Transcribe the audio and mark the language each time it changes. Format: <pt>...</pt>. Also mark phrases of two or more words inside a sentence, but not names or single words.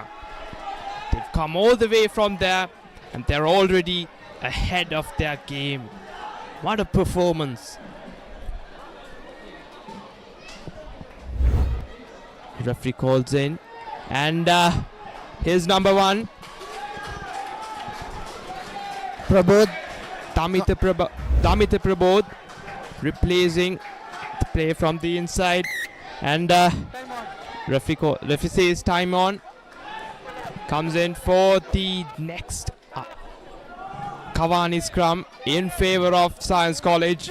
<en>They've come all the way from there and they're already ahead of their game. What a performance. Referee calls in, and here's number 1. Prabodh. Damita Prabodh replacing the play from the inside, and referee says time on. Comes in for the next Kavani scrum in favor of Science College.</en>